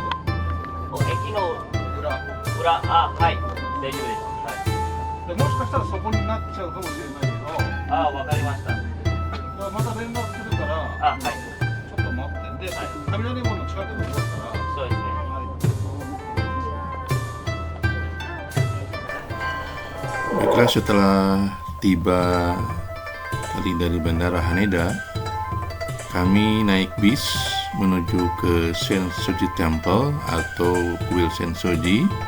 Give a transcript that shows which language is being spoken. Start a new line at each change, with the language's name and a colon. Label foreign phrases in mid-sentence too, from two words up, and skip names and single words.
Japanese: 駅の裏。あ、はい、大丈夫です。はい。で、もしかしたらそこになっちゃうかもしれないけど。ああ、わかりました。だからまた連絡するから。あ、はい。ちょっと待って。で、雷門の近くで降ろしたら。そうですね。
Indonesian: Baiklah, setelah tiba tadi dari Bandara Haneda, kami naik bis menuju ke Sensoji Temple atau kuil Sensoji.